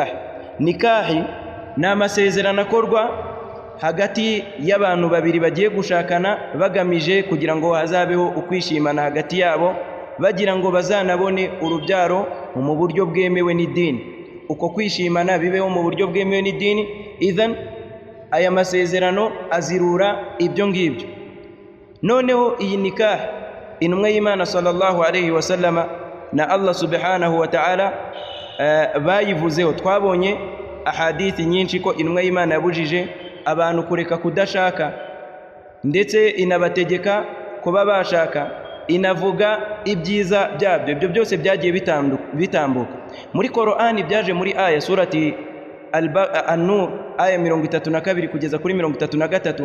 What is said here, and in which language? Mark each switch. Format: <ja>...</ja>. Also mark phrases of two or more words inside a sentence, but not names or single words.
<rw>Nikahi ni amasezerano akorwa hagati y'abantu babiri bagiye gushakana bagamije kugira ngo hazabeho ukwishimana hagati yabo, bagira ngo bazanabone urubyaro mu buryo bwemewe n'idini. Uko kwishimana bibeho mu buryo bwemewe n'idini. Idhan aya masezerano azirura ibyo ngibyo. Noneho iyi nikah intumwa y'Imana</rw> <ar>صلى الله عليه وسلم</ar> <rw>na Allah</rw> <ar>سبحانه وتعالى</ar> <rw>bayivuzeho. Twabonye ahadithi nyinshi ko intumwa y'Imana yabujije abantu kureka kudashaka, ndetse inabategeka kuba bashaka, inavuga ibyiza byabyo. Ibyo byose byagiye bitambuka muri Qur'ani, byaje muri aya surati An-Nur aya 32 kugeza kuri 33.</rw>